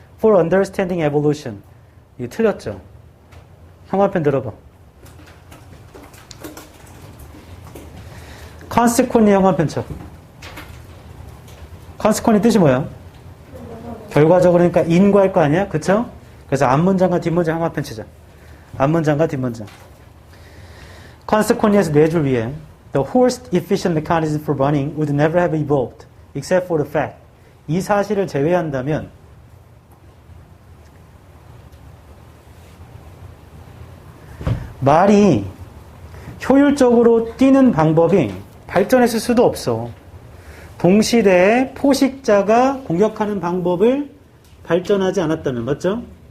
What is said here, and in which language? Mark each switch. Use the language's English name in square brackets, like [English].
[English] for understanding evolution. [Korean] 이게 틀렸죠. 형광펜 들어봐. consequently 형광펜 쳐. consequently 뜻이 뭐야? 결과적으로 그러니까 인과할 거 아니야? 그쵸? 그래서 앞문장과 뒷문장 형광펜 치자. 앞문장과 뒷문장. consequently에서 4줄 위에 [English] the horse efficient mechanism for running would never have evolved except for the fact. [Korean] 이 사실을 제외한다면 말이 효율적으로 뛰는 방법이 발전했을 수도 없어. 동시대에 포식자가 공격하는 방법을 발전하지 않았다면, 맞죠?